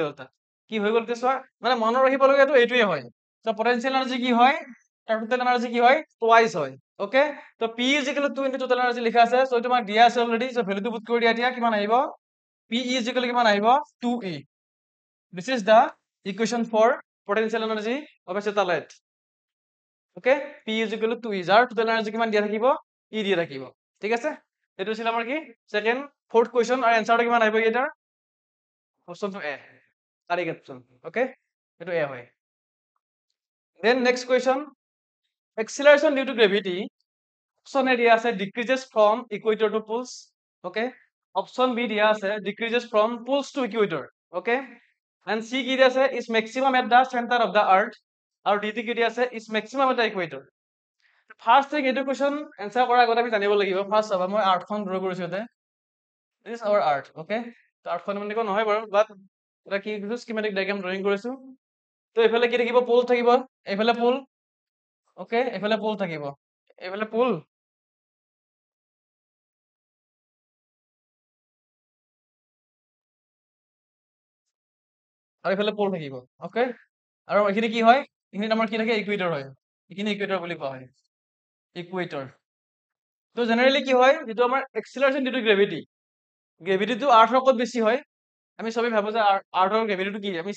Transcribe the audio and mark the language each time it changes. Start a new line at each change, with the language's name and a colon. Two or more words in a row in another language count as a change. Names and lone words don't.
Assamese: হ'ল তাত কি হৈ গ'ল এতিয়া চোৱা মানে মনত ৰাখিব লগা এইটোৱে হয় তো পটেনশিয়াল এনার্জি কি হয় তাৰ
English: total energy
Assamese: কি হয় টুৱাইস হয় ওকে তো
English: p is equal to 2 into total energy
Assamese: লিখা আছে সো এইটো আমাক দিয়া আছে অলৰেডি সো ভ্যালুটো পুট কৰি দিয়া এতিয়া কিমান আহিব
English: p is equal to
Assamese: কিমান আহিব 2e
English: this is the equation for potential energy of a satellite
Assamese: ওকে
English: p is equal to 2e
Assamese: যাৰ
English: total energy
Assamese: কিমান দিয়া থাকিব e দিয়া থাকিব ঠিক আছে এইটো ছিল আমাৰ কি
English: second fourth question
Assamese: আৰু এনসাৰটো কিমান আহিব এটাৰ অপশনটো এ
English: correct option
Assamese: ওকে এইটো এ হয়
English: then next question acceleration due to gravity option A দিয়া আছে decreases from equator to poles okay option B দিয়া আছে decreases from poles to
Assamese: equator
English: okay and C
Assamese: কি দিয়া আছে
English: is maximum at the center of the earth
Assamese: আৰু D কি দিয়া আছে
English: is maximum at the equator first thing
Assamese: এইটো কোৱেশ্চন এনসাৰ কৰাৰ আগতে আমি জানিব লাগিব ফাৰ্স্ট চাবা মই আৰ্থখন ড্ৰ কৰিছো ইয়াতে
English: this is our art okay
Assamese: তো আৰ্থখন মানে কোন নহয় বাৰু বাট এটা কি কৰিছো
English: schematic diagram drawing
Assamese: কৰিছো তো এইফালে কি থাকিব পোল থাকিব এইফালে পোল ওকে এইফালে পোল থাকিব এইফালে পোল আৰু এইফালে পোল থাকিব ওকে আৰু এইখিনি কি হয় এইখিনি আমাৰ কি থাকে ইকুৱেটৰ হয় এইখিনি ইকুৱেটৰ বুলি কোৱা হয় ইকুৱেটৰ তো জেনাৰেলি কি হয় যেটো আমাৰ
English: acceleration due to gravity
Assamese: গ্ৰেভিটিটো আৰ্থৰ ক'ত বেছি হয় আমি সবেই ভাবো যে আৰ্থৰ গ্ৰেভিটিটো কি আমি